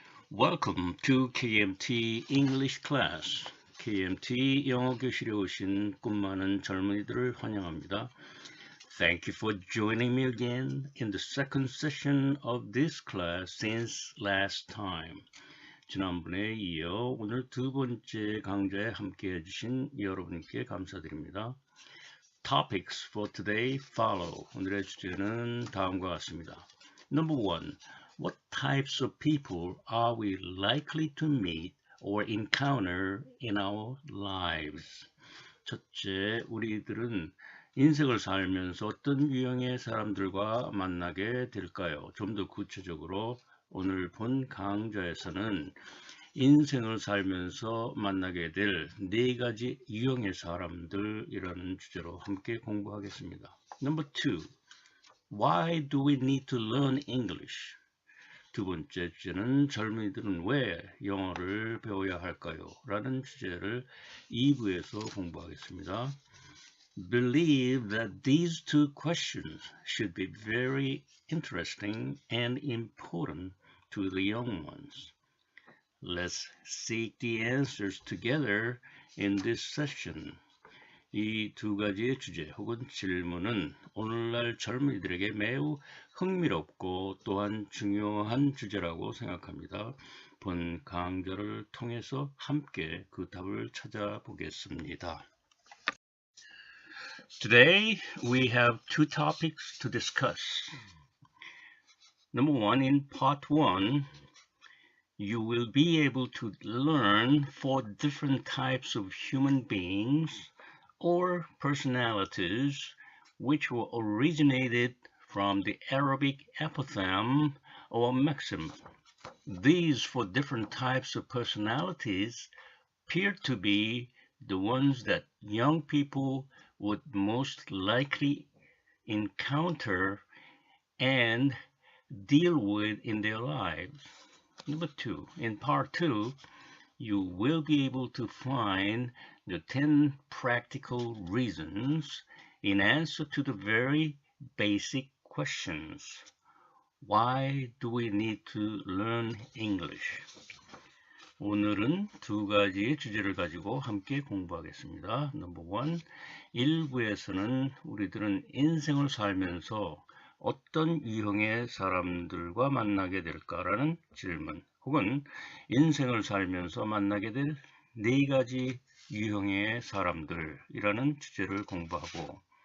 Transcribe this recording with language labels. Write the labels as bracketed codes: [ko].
[en] Welcome to KMT English class. [ko] KMT 영어 교실에 오신 꿈 많은 젊은이들을 환영합니다. [en] Thank you for joining me again in the second session of this class since last time. [ko] 지난번에 이어 오늘 두 번째 강좌에 함께 해주신 여러분께 감사드립니다. [en] Topics for today follow. [ko] 오늘의 주제는 다음과 같습니다. [en] Number one, what types of people are we likely to meet or encounter in our lives? [ko] 첫째, 우리들은 인생을 살면서 어떤 유형의 사람들과 만나게 될까요? 좀 더 구체적으로 오늘 본 강좌에서는 인생을 살면서 만나게 될 네 가지 유형의 사람들이라는 주제로 함께 공부하겠습니다. [en] Number two, why do we need to learn English? [ko] 두 번째 주제는 젊은이들은 왜 영어를 배워야 할까요? 라는 주제를 2부에서 공부하겠습니다. [en] Believe that these two questions should be very interesting and important to the young ones. Let's seek the answers together in this session. [ko] 이 두 가지의 주제 혹은 질문은 오늘날 젊은이들에게 매우 흥미롭고 또한 중요한 주제라고 생각합니다. 본 강좌를 통해서 함께 그 답을 찾아보겠습니다. [en] Today we have two topics to discuss. Number one, in part one, you will be able to learn 4 different types of human beings or personalities which were originated from the Arabic apothegm or maxim. These 4 different types of personalities appear to be the ones that young people would most likely encounter and deal with in their lives. Number 2, in part 2, you will be able to find the 10 practical reasons in answer to the very basic questions. Why do we need to learn English? [ko] 오늘은 두 가지의 주제를 가지고 함께 공부하겠습니다. [en] Number one, [ko] 1부에서는 우리들은 인생을 살면서 어떤 유형의 사람들과 만나게 될까라는 질문 혹은 인생을 살면서 만나게 될 4가지 유형의 사람들이라는 주제를 공부하고